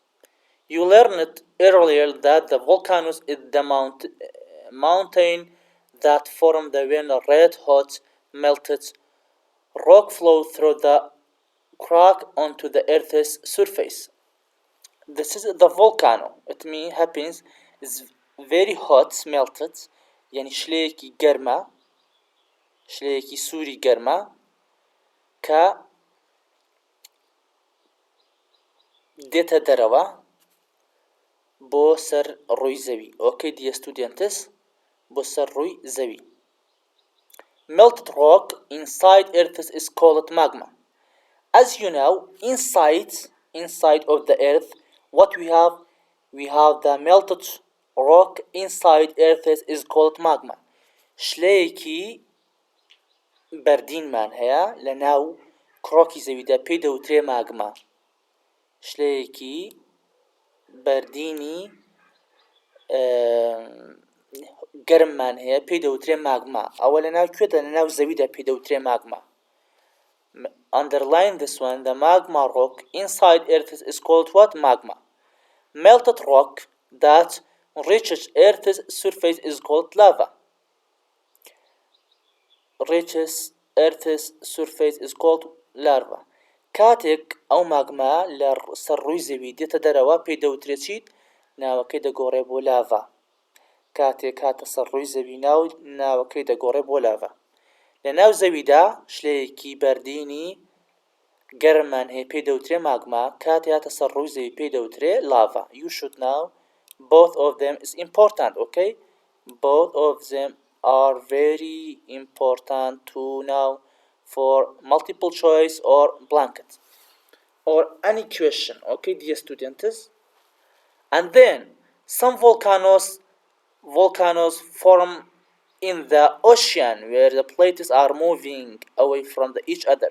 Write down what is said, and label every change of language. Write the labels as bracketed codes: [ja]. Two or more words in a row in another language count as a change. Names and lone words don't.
[en] You learned earlier that the volcanoes is the mountain that form the when red hot melted rock flow through the crack onto the earth's surface. This is the volcano. It means happens is very hot melted [ckb] يعني شليكي گرمة شليكي سوري گرمة كا دێتە دەرەوە بۆ سەر ڕووی زەوی. [en] Okay, dear students, [ckb] بۆ سەر ڕووی زەوی. [en] Melted rock inside earth is called magma. As you know, inside of the earth, what we have the melted rock inside earth is called magma. [ckb] شلەیەکی بەردینمان هەیە لە ناو کڕۆکی زەویدا پێی دەوترێ ماگما. شلەیەکی بەردینی گەرممان هەیە پێی دەوترێ ماگما. ئەوە لە ناو کوێدا لە ناو زەویدا پێی دەوترێ ماگما. [en] Underline this one. The magma rock inside earth is called what? Magma. Melted rock that reaches earth's surface is called lava. Reaches earth's surface is called lava. [ckb] کاتێک ئەو ماگما لە سەر ڕووی زەوی دێتە دەرەوە پێی دەوترێ چیت؟ ناوەکەی دەگۆڕێ بۆ لاڤا. کاتێک هاتە سەر ڕووی زەوی ناوەکەی دەگۆڕێ بۆ لاڤا. لە ناو زەویدا شلەیەکی بەردینی گەرممان هەیە پێی دەوترێ ماگما. کاتێک هاتە سەر ڕووی زەوی پێی دەوترێ لاڤا. [en] You should know both of them is important, okay? Both of them are very important to know for multiple choice or blanket or any question, okay, dear students? And then some volcanoes form in the ocean where the plates are moving away from each other.